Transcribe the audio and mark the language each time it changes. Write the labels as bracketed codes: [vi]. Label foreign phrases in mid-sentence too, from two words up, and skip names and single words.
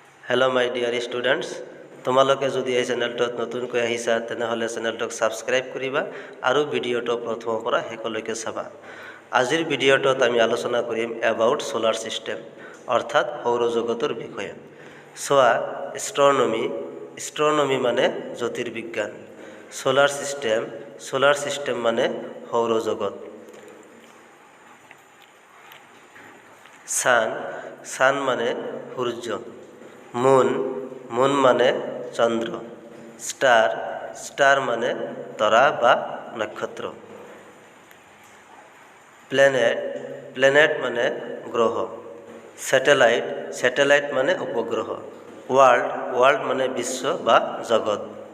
[en] Hello my dear students [as] তোমালোকে যদি এই চেনেলটোত নতুনকৈ আহিছা তেনেহ'লে চেনেলটোক সাবস্ক্রাইব কৰিবা আৰু ভিডিঅ'টো প্ৰথমৰ পৰা শেষলৈকে চাবা। আজিৰ ভিডিঅ'টোত আমি আলোচনা কৰিম [en] about solar system [as] অৰ্থাৎ সৌৰজগতৰ বিষয়ে। সোৱা এষ্ট্ৰনমি মানে জ্যোতিৰ্বিজ্ঞান, [en] solar system [as] মানে সৌৰজগত। [bn] সান মানে সূর্য, মুন মানে চন্দ্র, স্টার মানে তরা বা নক্ষত্র, প্ল্যানেট মানে গ্রহ, স্যাটেলাইট মানে উপগ্রহ, ওয়ার্ল্ড মানে বিশ্ব বা জগৎ,